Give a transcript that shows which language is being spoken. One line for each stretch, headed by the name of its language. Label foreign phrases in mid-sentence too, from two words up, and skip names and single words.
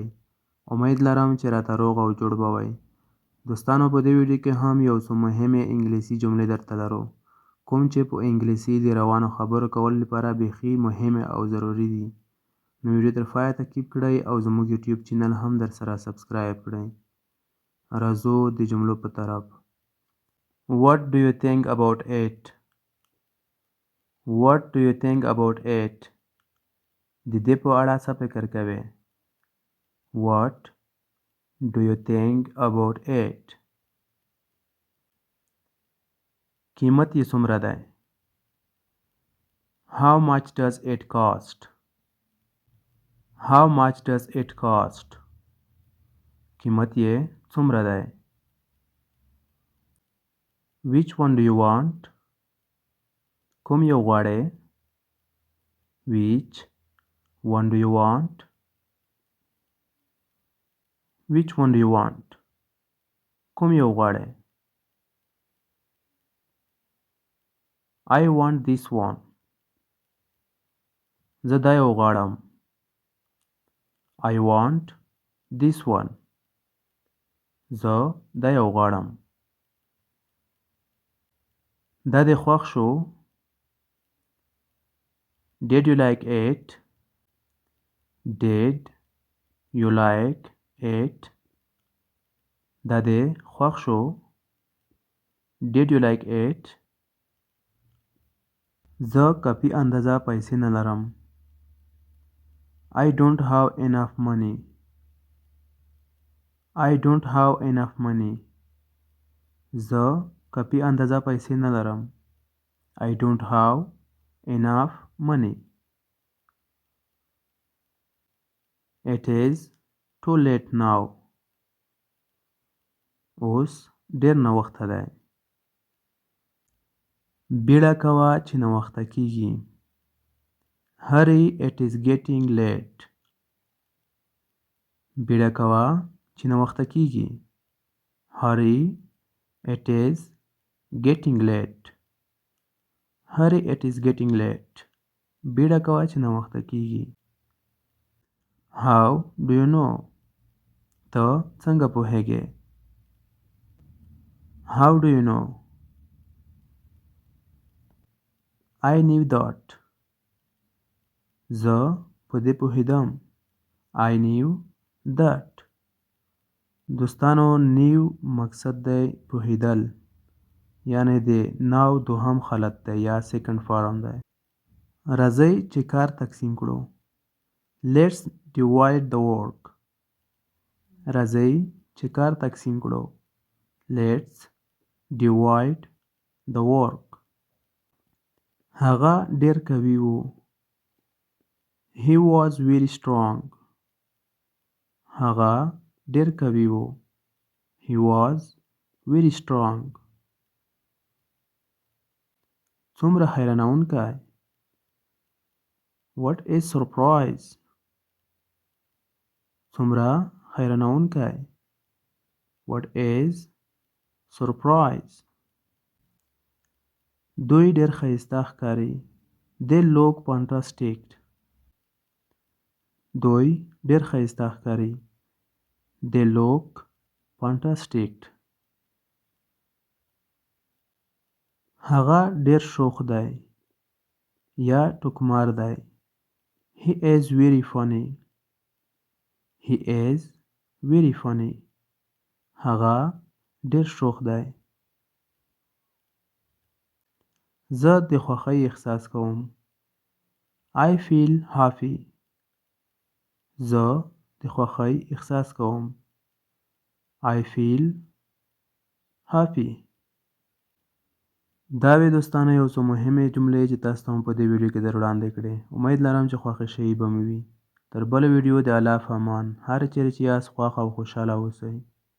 Pashto: امید لرم چې راته روغ او جوړ به وئ. دوستانو، په دې ویډیو کې هم یو څو مهمې انګلیسي جملې درته لرو، کوم چې په انګلیسي د روانو خبرو کولو لپاره بیخي مهمې او ضروري دي. نو ویډیو تر پایه تعقیب کړئ او زموږ یوټیوب چینل هم درسره سبسکرایب کړئ. راځو د جملو په طرف.
English: What do you think about it? What do you think about it?
Pashto: د دې په اړه څه فکر کوې؟
English: What do you think about it?
Pashto: قیمت یې څومره دی؟
English: How much does it cost? How much does it cost?
Pashto: قیمت یې څومره دی؟
English: Which one do you want?
Pashto: کوم یو غواړې؟
English: Which one do you want? Which one do you want?
Pashto: کوم یو غواړې؟
English: I want this one.
Pashto: زه دا یو غواړم.
English: I want this one.
Pashto: زه دا یو غواړم. دا دې خوښ شو؟
English: Did you like it? Did you like it?
Pashto: دا دې خوښ شو؟
English: Did you like it?
Pashto: زه کافي اندازه پیسې نه لرم.
English: I don't have enough money. I don't have enough money.
Pashto: زه کافي اندازه پیسې نه لرم.
English: I don't have enough money. It is too late now.
Pashto: اوس ډیر ناوخته دی. بیړه کوه چې ناوخته کیږي.
English: Hurry, it is getting late.
Pashto: بیړه کوه چې ناوخته کیږي.
English: Hurry, it is getting late. Hurry, it is getting late.
Pashto: بیړه کوه چې ناوخته کیږي.
English: How do you know?
Pashto: ته څنګه پوهیږې؟
English: How do you know? I knew that.
Pashto: زه په دې پوهیدم.
English: I knew that.
Pashto: دوستانو، نیو مقصد دی پوهیدل، یعنی د ناو دوهم حالت دی یا
English: second form
Pashto: دی. راځئ چې کار تقسیم کړو.
English: Let's divide the work.
Pashto: راځئ چې کار تقسیم کړو.
English: Let's divide the work.
Pashto: هغه ډیر قوي و.
English: He was very strong.
Pashto: هغه ډیر قوي و.
English: He was very strong.
Pashto: څومره حیرانونکی.
English: What a surprise.
Pashto: څومره حیرانونکی.
English: What is surprise.
Pashto: دوی ډیر ښایسته ښکاري.
English: They look fantastic.
Pashto: دوی ډیر ښایسته ښکاري.
English: They look fantastic.
Pashto: هغه ډیر شوخ دی یا ټوکمار دی.
English: He is very funny. He is very funny.
Pashto: هغه ډیر شوخ دی. زه د خوښۍ احساس کوم.
English: I feel happy.
Pashto: زه د خوښۍ احساس کوم.
English: I feel happy.
Pashto: دا وې دوستانو یو څو مهمې جملې چې تاسو ته په دې ویډیو کې در وړاندې کړې. امید لرم چې خوښې شوي به مې وي. تر بله ویډیو د الله په امان. هر چیرې چې یاست خوښ او خوشحاله اوسئ.